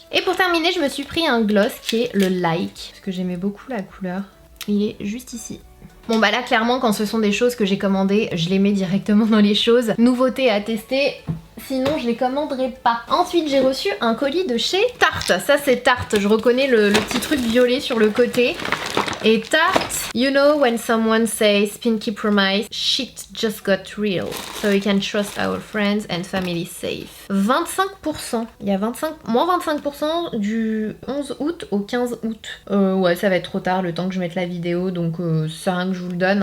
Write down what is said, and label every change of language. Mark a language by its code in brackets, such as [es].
[fr] Et pour terminer, je me suis pris un gloss qui est le Like, parce que j'aimais beaucoup la couleur. Il est juste ici. Bon bah là clairement quand ce sont des choses que j'ai commandées, je les mets directement dans les choses. Nouveauté à tester, sinon je les commanderai pas. Ensuite j'ai reçu un colis de chez Tarte. Ça c'est Tarte, je reconnais le petit truc violet sur le côté. [en] Et Tarte, you know when someone says pinky promise, shit just got real. So we can trust our friends and family safe. [fr] 25%, il y a moins 25% du 11 août au 15 août. Ouais ça va être trop tard le temps que je mette la vidéo, donc ça sert à rien que je vous le donne.